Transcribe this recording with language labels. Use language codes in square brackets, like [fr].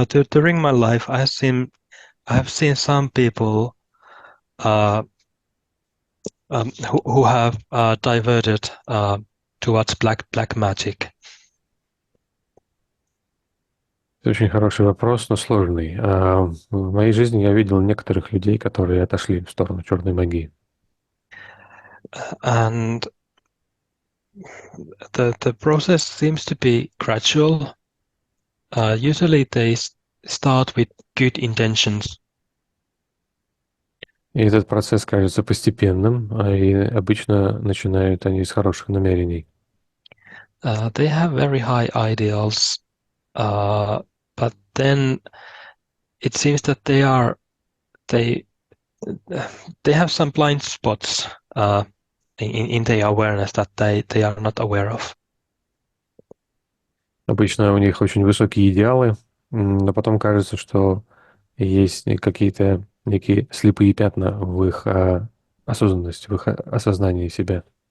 [en] During my life, I have seen some people who have diverted towards black magic. [ru] Это очень хороший вопрос, но сложный. В моей жизни я видел некоторых людей, которые отошли в сторону черной магии. [en] And the process seems to be gradual. Usually they start with good intentions. [ru] И этот процесс кажется постепенным, и обычно начинают они с хороших намерений. [en] They have very high ideals, but then it seems that they have some blind spots in their awareness that they are not aware of. [ru] Обычно у них очень высокие идеалы, но потом кажется, что есть какие-то некие слепые пятна в их осознанности, в их осознании себя.